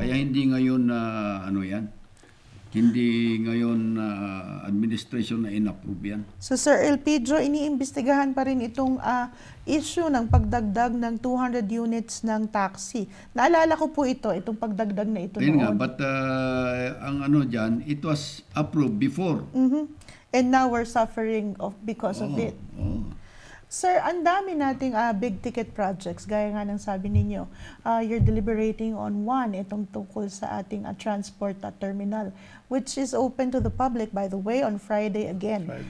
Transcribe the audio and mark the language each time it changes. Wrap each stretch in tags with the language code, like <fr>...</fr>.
<tl>kaya hindi ngayon na ano yan, hindi ngayon administration na in-approve yan. So Sir Elpidio, iniimbestigahan pa rin itong issue ng pagdagdag ng 200 units ng taxi. Naalala ko po itong pagdagdag na ito Ayun nga, noon.</tl> <en>but</en> <tl>ang ano dyan,</tl> <en>it was approved before. And now we're suffering because of it. Oh.</en> <tl>Sir, ang dami nating</tl> <en>big ticket projects,</en> <tl>gaya nga ng sabi ninyo.</tl> <en>You're deliberating on one,</en> <tl>itong tungkol sa ating</tl> <en>transport terminal, which is open to the public, by the way, on Friday again.</en>